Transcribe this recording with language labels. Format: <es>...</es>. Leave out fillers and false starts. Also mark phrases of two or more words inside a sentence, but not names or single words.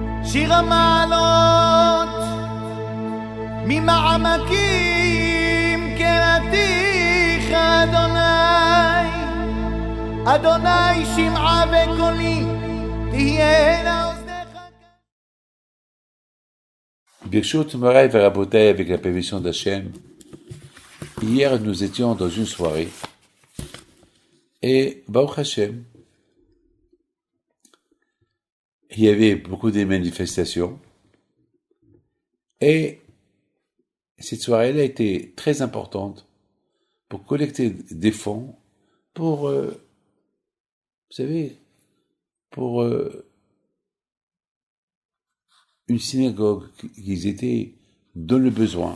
<he>שיר המעלות ממעמקים קראתיך אדוני, אדוני שמעה וקולי תהיינה אוזניך. ברשות מוריי ורבותיי</he> <fr>avec la permission d'Hachem. Hier, nous étions dans une soirée et Baruch Hashem, il y avait beaucoup de manifestations et cette soirée-là était très importante pour collecter des fonds pour, vous savez, pour une synagogue qui étaient dans le besoin.</fr>